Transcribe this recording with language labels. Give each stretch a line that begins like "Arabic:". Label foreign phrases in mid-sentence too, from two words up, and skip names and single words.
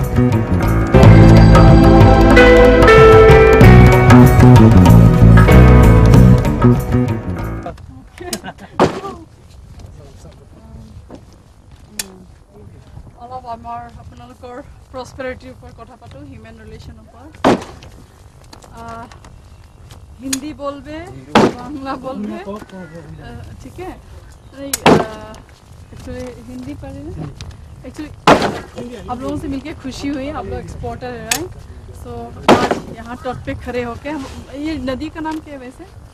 Assamese: অলপ আমাৰ আপোনালোকৰ প্ৰস্পেৰিটিৰ ওপৰত কথা পাতোঁ,
English: human relation
Assamese: ওপৰত।
Bangla: হিন্দি বলবে, বাংলা বলবে,
Hindi: ठीक है। एक्चुअली हिंदी पढ़े ना, एक्चुअली आप लोगों से मिलके खुशी हुई। आप लोग एक्सपोर्टर है, राइट? सो आज यहाँ तट पे खड़े होके हम, ये नदी का नाम क्या है वैसे?